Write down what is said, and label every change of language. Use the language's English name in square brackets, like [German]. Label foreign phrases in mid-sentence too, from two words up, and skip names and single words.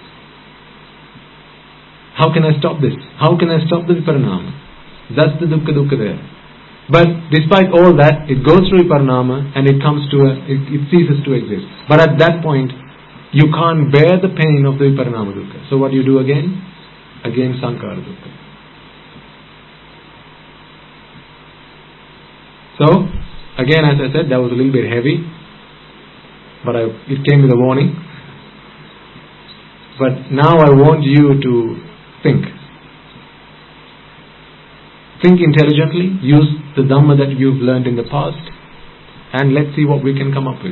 [English] How can I stop this? How can I stop the viparinama? That's the dukkha there. But despite all that, it goes through viparinama and it comes to it ceases to exist. But at that point, you can't bear the pain of the [Pali] viparinama dukkha. [English] So what do you do again? Again [Pali] sankhara dukkha. [English] So, again, as I said, that was a little bit heavy, but it came with a warning. But now I want you to think. Think intelligently, use the Dhamma that you've learned in the past, and let's see what we can come up with.